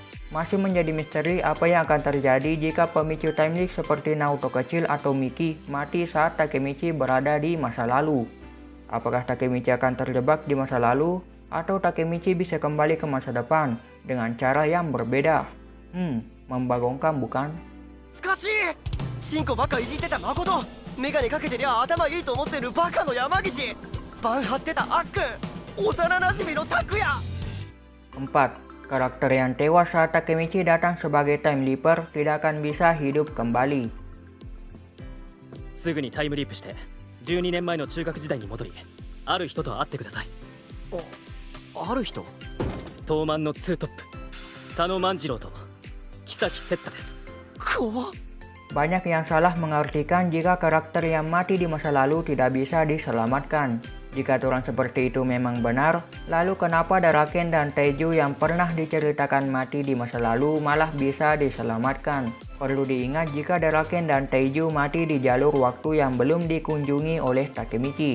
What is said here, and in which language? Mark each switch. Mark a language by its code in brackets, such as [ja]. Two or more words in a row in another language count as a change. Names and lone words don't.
[id] Masih menjadi misteri apa yang akan terjadi jika pemicu [en] time leap [id] seperti Naoto kecil atau Miki mati saat Takemichi berada di masa lalu. Apakah Takemichi akan terjebak di masa lalu atau Takemichi bisa kembali ke masa depan dengan cara yang berbeda? Membagongkan bukan? [ja] 懐かしいチンコばっかいじってた誠メガネかけてりゃ頭いいと思ってるバカの山岸バン張ってたあっくん幼馴染の拓也 [id] 4. Karakter yang tewas saat Takemichi datang sebagai [en] time leaper [id] tidak akan bisa hidup kembali. [ja] すぐにタイムリープして12年前の中学時代に戻り、ある人と会ってください。ある人東卍のツートップ佐野万次郎と木崎哲太です。怖っ [id] Banyak yang salah mengartikan jika karakter yang mati di masa lalu tidak bisa diselamatkan. Jika aturan seperti itu memang benar, lalu kenapa Daraken dan Taiju yang pernah diceritakan mati di masa lalu malah bisa diselamatkan? Perlu diingat jika Daraken dan Taiju mati di jalur waktu yang belum dikunjungi oleh Takemichi.